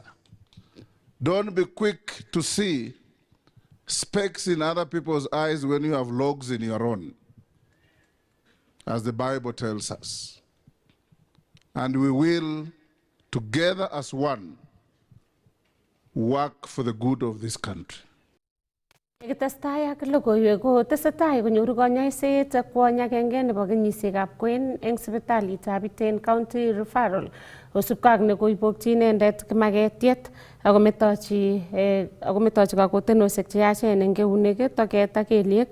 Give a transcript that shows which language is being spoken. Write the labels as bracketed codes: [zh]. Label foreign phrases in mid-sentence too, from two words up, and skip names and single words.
[en] Don't be quick to see specks in other people's eyes when you have logs in your own, as the Bible tells us. And we will, together as one, work for the good of this country. [kln] Kitestai ak logoiwek ko tesetai konyoru konyoiset kwony agenge nebo kenyisiekab kwen eng sipitalitab Iten County Referral kosubkei ak nekoibokyi inendet kimaketiet ako metochi kakotenosiek cheyachen eng keunek, toket ak kelyek.